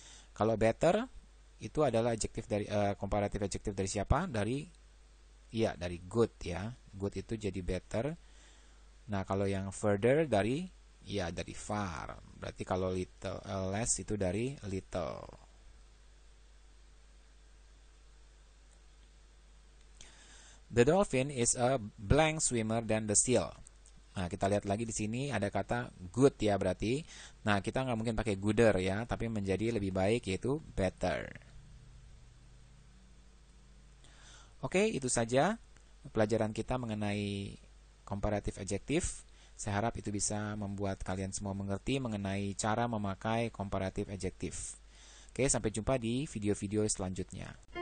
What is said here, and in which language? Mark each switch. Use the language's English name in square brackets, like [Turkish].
[Indonesian] Kalau better itu adalah adjektif dari komparatif adjektif dari siapa? Dari good ya. Good itu jadi better. Nah, kalau yang further dari far. Berarti kalau little less itu dari little. [English] The dolphin is a blank swimmer than the seal. [Indonesian] Nah, kita lihat lagi di sini ada kata good ya berarti. Nah, kita nggak mungkin pakai gooder ya, tapi menjadi lebih baik yaitu better. Oke, itu saja pelajaran kita mengenai comparative adjective. Saya harap itu bisa membuat kalian semua mengerti mengenai cara memakai comparative adjective. Oke, sampai jumpa di video-video selanjutnya.